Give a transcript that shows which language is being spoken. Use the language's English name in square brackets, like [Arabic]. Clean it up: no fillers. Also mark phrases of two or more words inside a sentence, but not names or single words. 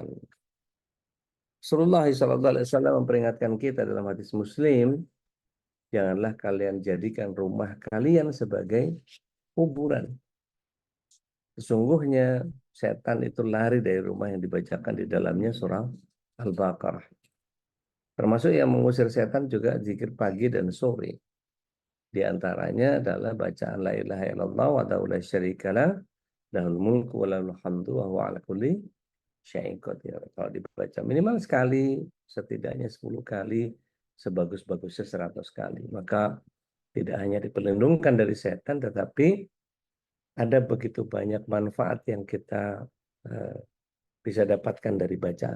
[Indonesian] Rasulullah SAW memperingatkan kita dalam hadis Muslim, janganlah kalian jadikan rumah kalian sebagai kuburan. Sesungguhnya setan itu lari dari rumah yang dibacakan di dalamnya surah Al-Baqarah. Termasuk yang mengusir setan juga zikir pagi dan sore. Di antaranya adalah bacaan [Arabic] لا إله إلا الله ولا شريك له له الملك وله الحمد وهو على كل شيء قدير. [Indonesian] Kalau dibaca minimal sekali, setidaknya 10 kali, sebagus-bagusnya 100 kali. Maka tidak hanya diperlindungkan dari setan, tetapi ada begitu banyak manfaat yang kita eh, bisa dapatkan dari bacaan.